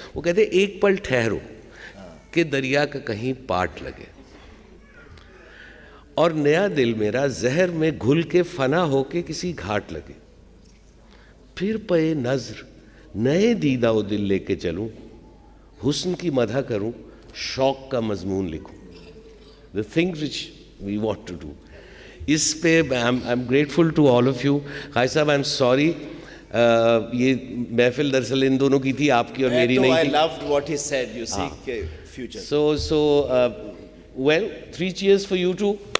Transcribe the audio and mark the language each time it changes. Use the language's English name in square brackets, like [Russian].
[Urdu] وہ کہتے ہیں ایک پل ٹھہرو کہ دریا کا کہیں پاٹ لگے, اور نیا دل میرا زہر میں گھل کے فنا ہو کے کسی گھاٹ لگے. پھر پے نظر نئے دیدہ و دل لے کے چلوں, حسن کی مدح کروں, شوق کا مضمون لکھوں. [English] The things which we want to do. [Urdu] اس پہ [English] I'm grateful to all of you. [Urdu] خائی صاحب [English] I'm sorry, [Urdu] یہ محفل دراصل ان دونوں کی تھی, آپ کی اور میری نہیں تھی. [English] I loved what he said, you see, future. So well, 3 cheers for you too.